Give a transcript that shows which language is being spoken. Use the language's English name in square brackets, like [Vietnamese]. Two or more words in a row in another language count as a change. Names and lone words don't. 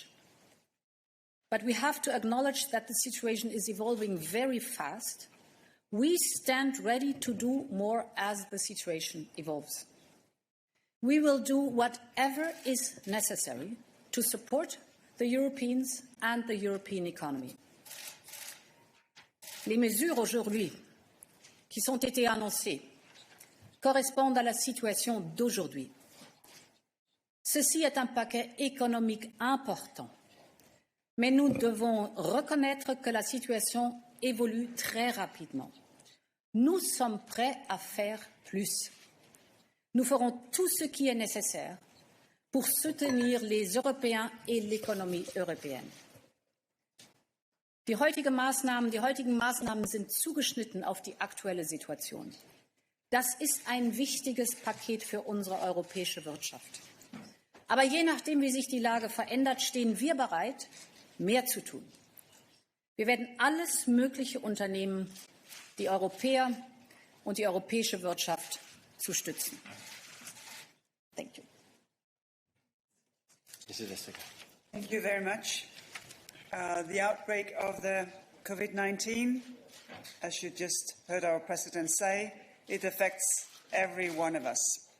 [English] But we have to acknowledge that the situation is evolving very fast. We stand ready to do more as the situation evolves. We will do whatever is necessary to support the Europeans and the European economy. [French] Les mesures aujourd'hui qui ont été annoncées correspondent à la situation d'aujourd'hui. Ceci est un paquet économique important, mais nous devons reconnaître que la situation évolue très rapidement. Nous sommes prêts à faire plus. Nous ferons tout ce qui est nécessaire pour soutenir les Européens et l'économie européenne. [German] Die heutigen Maßnahmen sind zugeschnitten auf die aktuelle Situation. Das ist ein wichtiges Paket für unsere europäische Wirtschaft. Aber je nachdem, wie sich die Lage verändert, stehen wir bereit, mehr zu tun. Wir werden alles Mögliche unternehmen, die Europäer und die europäische Wirtschaft zu stützen. [English] Thank you. Mrs. Vestager. Thank you very much. The outbreak of the COVID-19, as you just heard our President say, it affects every one of us.